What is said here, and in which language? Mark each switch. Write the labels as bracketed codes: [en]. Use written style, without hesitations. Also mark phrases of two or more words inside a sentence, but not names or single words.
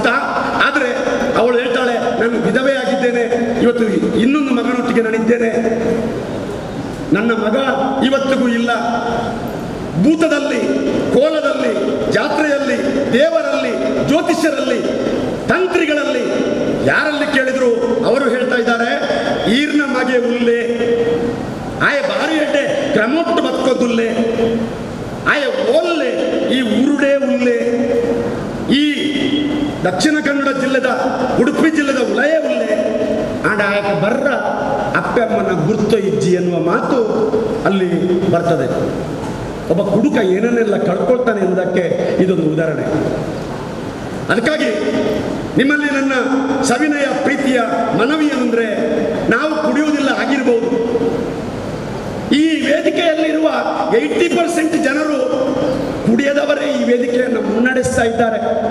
[kn] ಆದರೆ ಅವಳು ಹೇಳ್ತಾಳೆ, ನಾನು ವಿಧವೆಯಾಗಿದ್ದೇನೆ, ಇವತ್ತು ಇನ್ನೊಂದು ಮಗನೊಟ್ಟಿಗೆ ನಾನಿದ್ದೇನೆ, ನನ್ನ ಮಗ ಇವತ್ತಿಗೂ ಇಲ್ಲ. ಭೂತದಲ್ಲಿ, ಕೋಲದಲ್ಲಿ, ಜಾತ್ರೆಯಲ್ಲಿ, ದೇವರಲ್ಲಿ, ಜ್ಯೋತಿಷ್ಯರಲ್ಲಿ, ತಂತ್ರಿಗಳಲ್ಲಿ ಯಾರಲ್ಲಿ ಕೇಳಿದ್ರು ಅವರು ಹೇಳ್ತಾ ಇದ್ದಾರೆ, [tcy] ಈರ್ನ ಮಗೆ ಉಲ್ಲೆ ಆಯ ಬಾರಿ ಎಡ್ಡೆ ಕ್ರಮೊಟ್ಟು ಬದುಕೋದುಲ್ಲೆ, ಆಯ ಓಲ್ಲೆ ಈ ಉರುಡೆ ಉಲ್ಲೆ, ಈ ದಕ್ಷಿಣ ಕನ್ನಡ ಜಿಲ್ಲೆದ ಉಡುಪಿ ಜಿಲ್ಲೆದ ಉಲಯ ಉಲ್ಲೆ ಆಂಡ ಆಯಕ ಬರ್ರ ಅಪ್ಪಮ್ಮನ ಗುರ್ತು ಇಜ್ಜಿ [kn] ಎನ್ನುವ ಮಾತು ಅಲ್ಲಿ ಬರ್ತದೆ. ಒಬ್ಬ ಕುಡುಕ ಏನನ್ನೆಲ್ಲ ಕಳ್ಕೊಳ್ತಾನೆ ಎಂಬುದಕ್ಕೆ ಇದೊಂದು ಉದಾಹರಣೆ. ಅದಕ್ಕಾಗಿ ನಿಮ್ಮಲ್ಲಿ ನನ್ನ ಸವಿನಯ ಪ್ರೀತಿಯ ಮನವಿ ಏನಂದ್ರೆ, ನಾವು ಕುಡಿಯುವುದಿಲ್ಲ ಆಗಿರಬಹುದು, ಈ ವೇದಿಕೆಯಲ್ಲಿರುವ 80% ಜನರು ಕುಡಿಯದವರೇ ಈ ವೇದಿಕೆಯನ್ನು ಮುನ್ನಡೆಸ್ತಾ ಇದ್ದಾರೆ.